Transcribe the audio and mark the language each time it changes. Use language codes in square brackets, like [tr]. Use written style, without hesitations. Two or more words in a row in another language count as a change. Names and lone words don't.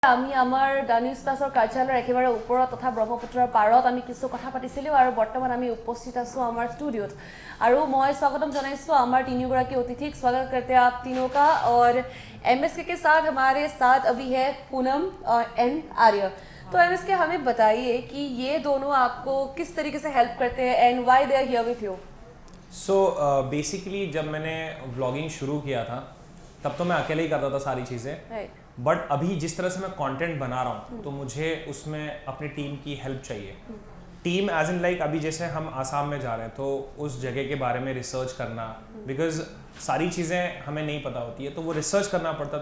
[as] আমি আমাৰ ডানিউজ প্লাছৰ কাৰ্যালয়ৰ একেবাৰে ওপৰত তথা ব্ৰহ্মপুত্ৰৰ পাৰত আমি কিছু কথা পাতিছিলোঁ আৰু বৰ্তমান আমি উপস্থিত আছোঁ আমাৰ ষ্টুডিঅ'ত আৰু মই স্বাগতম জনাইছোঁ আমাৰ তিনিগৰাকী অতিথিক [hi] स्वागत करते हैं आप तीनों का और एमएसके के साथ हमारे साथ अभी है पूनम और एन आर्य। तो एमएसके हमें बताइए कि ये दोनों आपको किस तरीके से हेल्प करते हैं [en] and why they are here with you. so basically [hi] जब मैंने व्लॉगिंग शुरू किया था तब तो मैं अकेले ही करता था सारी चीज़ें, बट अभी जिस तरह से मैं कंटेंट बना रहा हूँ तो मुझे उसमें अपनी टीम की हेल्प चाहिए। [en] team as in like [hi] अभी जैसे हम आसाम में जा रहे हैं तो उस जगह के बारे में रिसर्च करना, बिकॉज सारी चीज़ें हमें नहीं पता होती है तो वो रिसर्च करना पड़ता है।